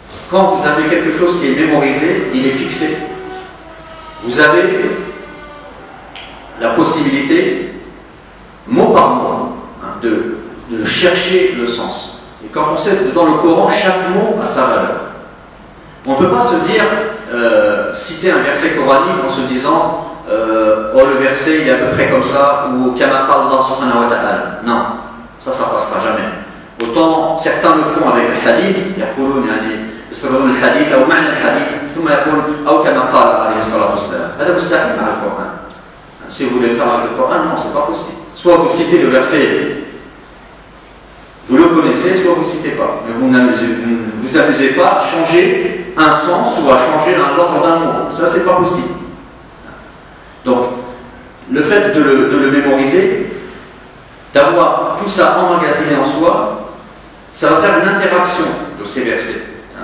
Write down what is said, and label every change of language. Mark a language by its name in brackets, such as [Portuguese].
[French] Quand vous avez quelque chose qui est mémorisé, il est fixé. Vous avez la possibilité, mot par mot, de chercher le sens. Et quand on sait que dans le Coran, chaque mot a sa valeur. On ne peut pas se dire, citer un verset coranique en se disant oh, le verset il est à peu près comme ça, ou [Arabic] Kama qala Allah subhanahu wa ta'ala. [French] Non, ça passera jamais. Autant certains le font avec le hadith, [Arabic] يقولون يعني يستخدمون الحديث أو معنى الحديث ثم يقول أو كما قال عليه الصلاة والسلام. هذا مستحيل مع القرآن. [French] Si vous voulez faire avec le Coran, non, c'est pas possible. Soit vous citez le verset, vous le connaissez, soit vous ne citez pas. Mais vous vous amusez pas à changer un sens ou à changer l'ordre d'un mot. Ça, c'est pas possible. Donc, le fait de le mémoriser, d'avoir tout ça emmagasiné en soi, ça va faire une interaction de ces versets.